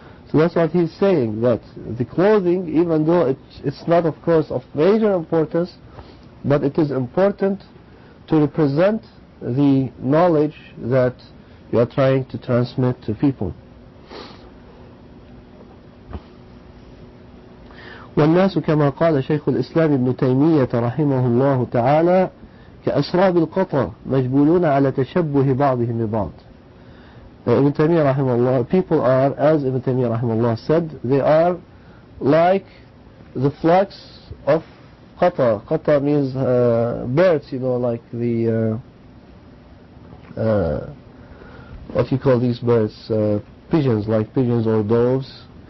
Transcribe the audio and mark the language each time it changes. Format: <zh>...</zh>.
<en>So that's what he's saying, that the clothing, even though it's not, of course, of major importance, but it is important to represent the knowledge that you are trying to transmit to people.</en> <ar>والناس كما قال شيخ الإسلام ابن تيمية رحمه الله تعالى كأسراب القطر مجبولون على تشبه بعضهم ببعض.</ar> <en>Ibn Taymiyyah rahimahullah, people are, as Ibn Taymiyyah rahimahullah said, they are like the flocks of qata. Qata means birds, like the what you call these birds, pigeons, like pigeons or doves.</en>